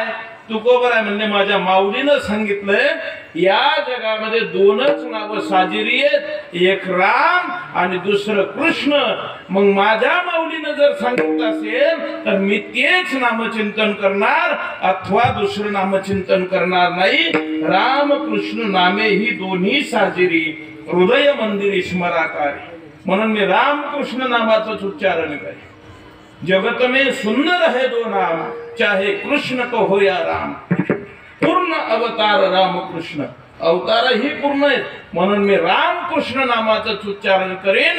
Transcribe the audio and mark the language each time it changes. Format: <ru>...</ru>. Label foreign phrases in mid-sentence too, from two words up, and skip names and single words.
<mr>तुकोबाराय म्हणजे माझ्या माऊलीनं सांगितलंय या जगामध्ये 2च नावं साजिरी आहेत, एक राम आणि दुसरं कृष्ण. मग माझ्या माऊलीनं जर सांगितलं असेल तर मी तेच नामचिंतन करणार अथवा दुसरं नामचिंतन करणार नाही. राम कृष्ण नामे ही दोन्ही साजिरी, हृदय मंदिरी स्मराकारी. म्हणून मी राम कृष्ण नामाचंच उच्चारण करेन.</mr> <hi>जगत में सुंदर है 2 नाम, चाहे कृष्ण को हो या राम.</hi> <mr>पूर्ण अवतार राम कृष्ण. अवतार ही पूर्ण आहेत. म्हणून मी राम कृष्ण नामाचं उच्चारण करेन.</mr>